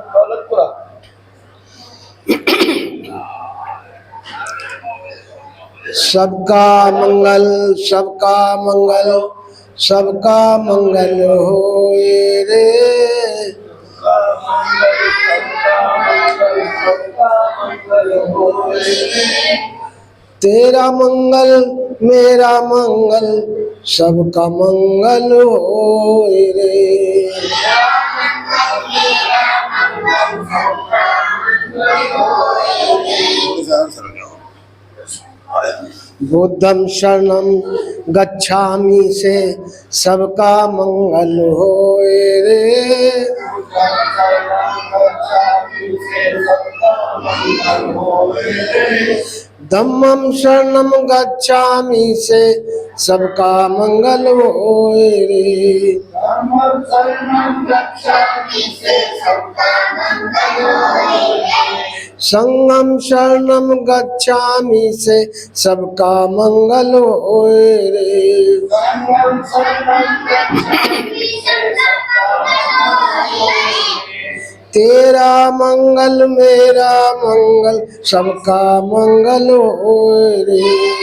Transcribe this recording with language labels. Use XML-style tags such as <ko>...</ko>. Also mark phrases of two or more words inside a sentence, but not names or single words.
<hi>सबका मंगल, सबका मंगल, सबका मंगल होए रे। तेरा मंगल मेरा मंगल, सबका मंगल होए रे।</hi> <pi>बुद्धं शरणं गच्छामि</pi> <hi>से सबका मंगल होए रे।</hi> <pi>धम्मं शरणं गच्छामि</pi> <hi>से सबका मंगल होए रे।</hi> <pi>संगम शरणं गच्छामि</pi> <hi>से सबका मंगल होए रे। तेरा मंगल मेरा मंगल, सबका मंगल होए रे।</hi>